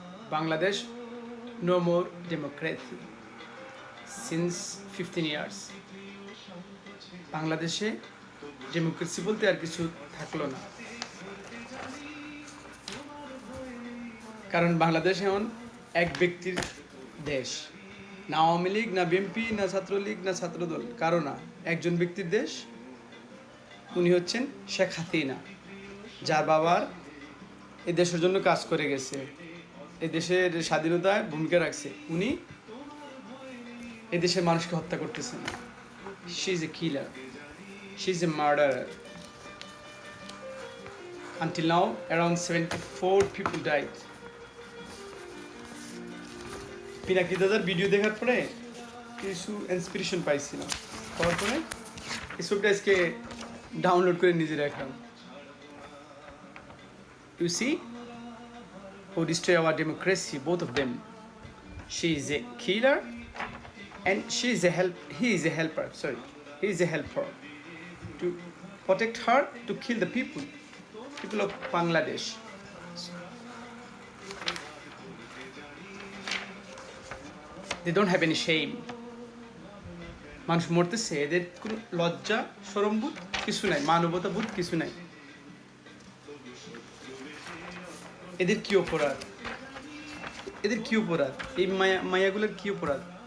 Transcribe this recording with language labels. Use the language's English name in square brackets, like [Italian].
[English] Bangladesh, no more democracy since 15 years. [Bangla] বাংলাদেশে democracy বলতে আর কিছু থাকলো না, কারণ বাংলাদেশ এখন এক ব্যক্তির দেশ। না আওয়ামী লীগ, না বিএনপি, না ছাত্রলীগ, না ছাত্রদল, কারো না। একজন ব্যক্তির দেশ, উনি হচ্ছেন শেখ হাসিনা, যার বাবার এই দেশের জন্য কাজ করে গেছে, এই দেশের স্বাধীনতায় ভূমিকা রাখছে। উনি এই দেশের মানুষকে হত্যা করতেছেন। [English] She is a killer, she is a murderer. Until now, around 74 people died. [Bangla] Pinaki দাদার ভিডিও দেখার পরে কিছু ইন্সপিরেশন পাইছিলাম, পাওয়ার পরে এই ছবিটা আজকে ডাউনলোড করে নিজে রাখলাম। [English] You see who destroy our democracy, both of them. She is a killer and he is a helper, he is a helper to protect her, to kill the people of Bangladesh. They don't have any shame. [Bangla] মানুষ মরতেছে, এদের কোনো লজ্জা শরমবোধ কিছু নাই, মানবতা বোধ কিছু নাই। এদের কি অপরাধ, এদের কি অপরাধ, এই মায়াগুলোর কি অপরাধ?